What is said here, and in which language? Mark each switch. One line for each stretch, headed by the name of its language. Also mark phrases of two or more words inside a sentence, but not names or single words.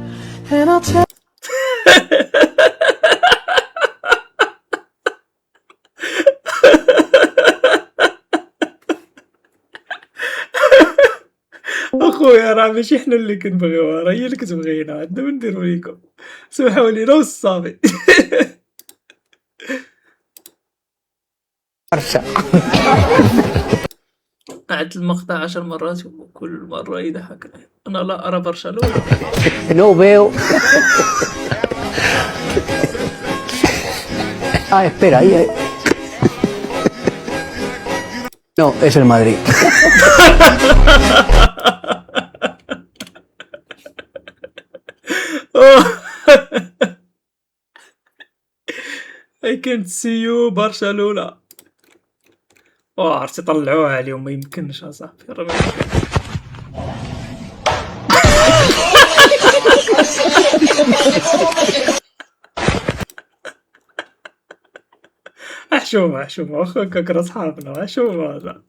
Arabic: اخويا راه ماشي حنا اللي كنبغيوها، راه هي اللي كتبغينا، عندنا من نديرو ليكم. سمحوا لينا والصافي. عدت المقطع 10 مرات وكل مرة يضحكني. أنا لا أرى برشلونة.
Spanish: No veo. Espera, ahí. No, es el Madrid.
English: I can't see you برشلونة.
Arabic: عرفتي طلعوها عليهم، ما يمكنش اصاحبي، راه ما يمكنش. حشومة حشومة اخوك راه صحابنا، حشومة هذا.